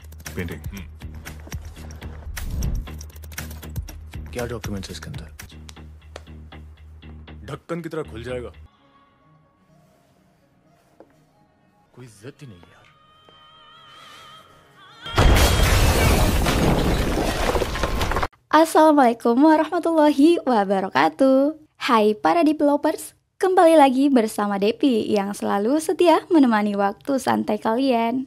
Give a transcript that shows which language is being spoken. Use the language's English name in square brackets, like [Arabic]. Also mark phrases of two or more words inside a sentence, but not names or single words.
[Hindi] पेंटिंग क्या डॉक्यूमेंट्स है इसके अंदर? ढक्कन की तरह खुल जाएगा। कोई इज्जत ही नहीं यार। [Arabic] السلام عليكم ورحمة الله وبركاته. [Indonesian] Hai para developers, kembali lagi bersama Depi yang selalu setia menemani waktu santai kalian.